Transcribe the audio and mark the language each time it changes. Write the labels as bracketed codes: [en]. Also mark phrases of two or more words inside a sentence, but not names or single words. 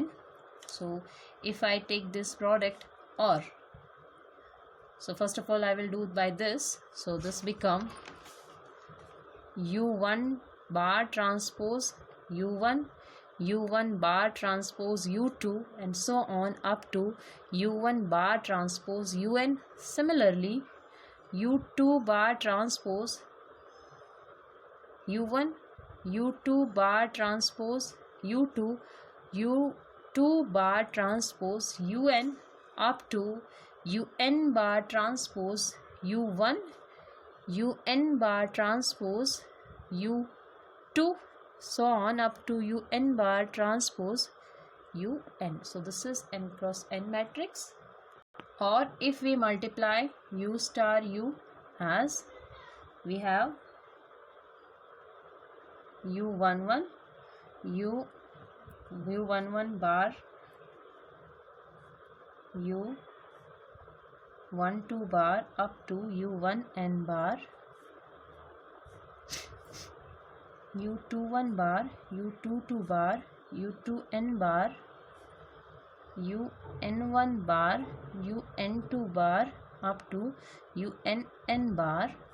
[en] So if I take this product, or so first of all I will do it by this. So this become U1 bar transpose U1, U1 bar transpose U2 and so on up to U1 bar transpose UN. Similarly, U2 bar transpose U1, U2 bar transpose U2, U2 bar transpose UN up to UN bar transpose U1, UN bar transpose U2, so on up to UN bar transpose UN. So this is n cross n matrix. Or if we multiply U star U as we have U11, U11 bar, U12 bar up to U1n bar, U21 bar, U22 bar, U2n bar, UN1 bar, UN2 bar up to UNN bar